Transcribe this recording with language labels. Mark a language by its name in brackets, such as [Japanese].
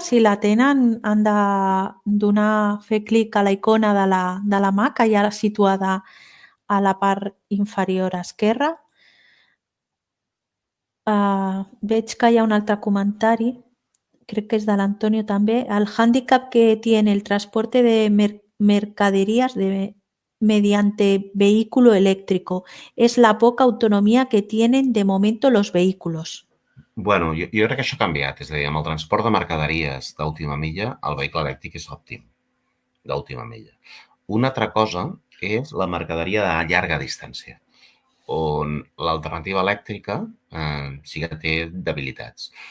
[Catalan] Si la tenen, han de fer clic a la icona de la mà, que hi ha situada a la part inferior esquerra. Veig que hi ha un altre comentari, crec que és de l'Antonio també. [Spanish] El hándicap que tiene el transporte de mercaderías mediante vehículo eléctrico es la poca autonomía que tienen de momento los vehículos. [Catalan] Bueno, jo crec que això ha canviat. És a dir, amb el transport de mercaderies d'última milla, el vehicle elèctric és òptim, d'última milla. Una altra cosa és la mercaderia de llarga distància, on l'alternativa elèctrica sí que té debilitats.